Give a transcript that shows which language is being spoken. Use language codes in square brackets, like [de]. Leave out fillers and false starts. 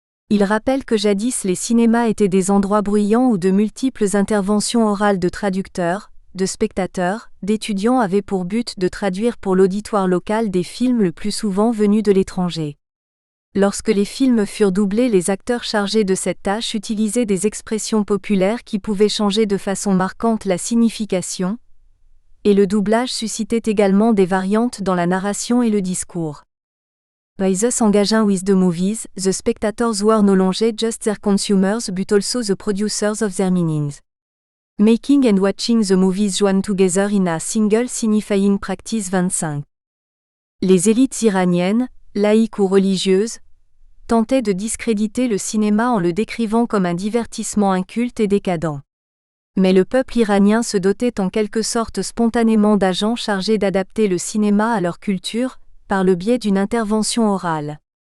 [fr] Il rappelle que jadis les cinémas étaient des endroits bruyants où de multiples interventions orales de traducteurs, de spectateurs, d'étudiants avaient pour but de traduire pour l'auditoire local des films le plus souvent venus de l'étranger. Lorsque les films furent doublés, les acteurs chargés de cette tâche utilisaient des expressions populaires qui pouvaient changer de façon marquante la signification, et le doublage suscitait également des variantes dans la narration et le discours. [en] By thus engaging with the movies, the spectators were no longer just their consumers but also the producers of their meanings. Making and watching the movies joined together in a single signifying practice 25. [fr] Les élites iraniennes, laïques ou religieuses, tentaient de discréditer le cinéma en le décrivant comme un divertissement inculte et décadent. Mais le peuple iranien se dotait en quelque sorte spontanément d'agents chargés d'adapter le cinéma à leur culture, par le biais d'une intervention orale.